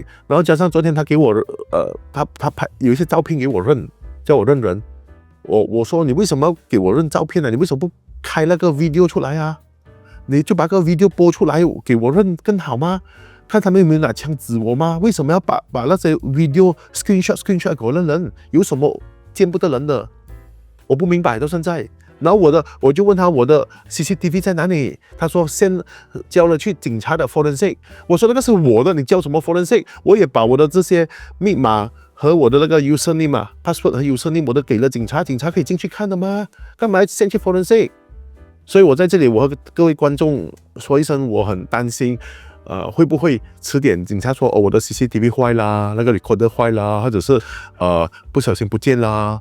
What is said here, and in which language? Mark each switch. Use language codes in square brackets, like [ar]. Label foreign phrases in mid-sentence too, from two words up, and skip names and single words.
[zh] 然后加上昨天他给我他拍有一些照片给我认，叫我认人。我说你为什么要给我认照片呢？你为什么不开那个 video 出来啊？你就把个 video 播出来给我认更好吗？看他们有没有拿枪指我吗？为什么要把那些 [en] video screenshot [zh] 给我认人？有什么见不得人的？我不明白到现在。然后我就问他我的 CCTV 在哪里？他说先交了去警察的 forensic。我说那个是我的，你交什么 forensic？我也把我的这些密码和我的那个 [en] username password [zh] 和 username 我都给了警察，警察可以进去看的吗？干嘛先去 forensic？所以我在这里我和各位观众说一声，我很担心。会不会迟点警察说我的 CCTV 坏啦，那个 recorder 坏啦，或者是不小心不见啦？